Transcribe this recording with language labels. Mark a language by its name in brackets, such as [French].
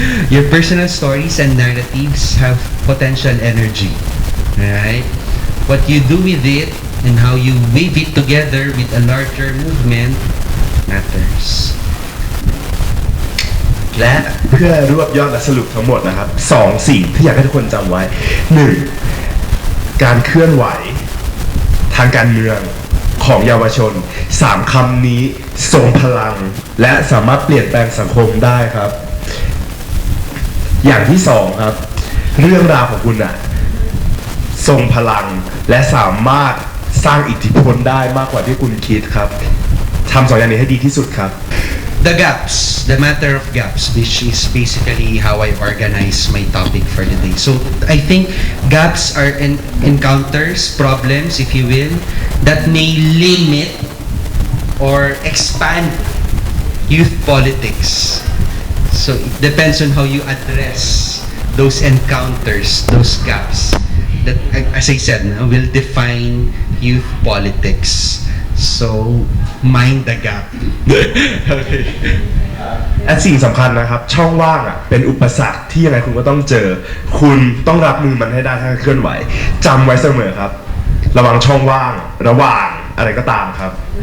[English] Your personal stories and narratives have potential energy. Right? What you do with it and how you weave it together with a larger movement matters. [Thai] และเพื่อรวบยอดและสรุปทั้งหมดนะครับ2 สิ่งที่อยากให้ทุกคนจำไว้ 1. การเคลื่อนไหวทางการเมืองของเยาวชน3 คำนี้ทรงพลังและสามารถเปลี่ยนแปลงสังคมได้ครับ อย่างที่2ครับเรื่องราวของคุณทรงพลังและสามารถสร้างอิทธิพลได้มากกว่าที่คุณคิดครับทำ2 อย่างนี้ให้ดีที่สุดครับ [English] The gaps, the matter of gaps, which is basically how I organize my topic for the day. So I think gaps are encounters, problems, if you will, that may limit or expand youth politics. So it depends on how you address those encounters, those gaps that, as I said, will define youth politics. So mind the gap. Okay. [Thai] และสิ่งสำคัญนะครับช่องว่างเป็นอุปสรรคที่ยังไงคุณก็ต้องเจอคุณต้องรับมือมันให้ได้ถ้าเคลื่อนไหวจำไว้เสมอครับระวังช่องว่างระหว่างอะไรก็ตามครับ